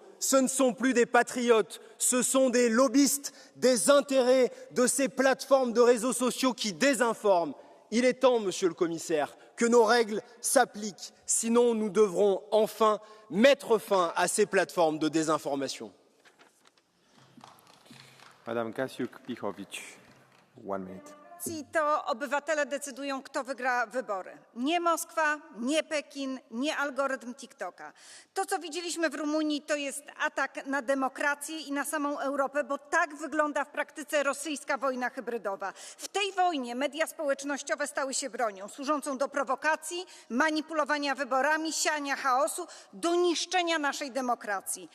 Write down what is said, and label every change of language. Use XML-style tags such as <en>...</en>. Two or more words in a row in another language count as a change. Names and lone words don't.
<fr>Ce ne sont plus des patriotes, ce sont des lobbyistes, des intérêts de ces plateformes de réseaux sociaux qui désinforment. Il est temps, Monsieur le Commissaire, que nos règles s'appliquent, sinon nous devrons enfin mettre fin à ces plateformes de désinformation. Madame Gasiuk-Pihowicz, 1 minute.</fr> <pl>To obywatele decydują, kto wygra wybory. Nie Moskwa, nie Pekin, nie algorytm TikToka. To, co widzieliśmy w Rumunii, to jest atak na demokrację i na samą Europę, bo tak wygląda w praktyce rosyjska wojna hybrydowa. W tej wojnie media społecznościowe stały się bronią służącą do prowokacji, manipulowania wyborami, siania chaosu, do niszczenia naszej demokracji.</pl>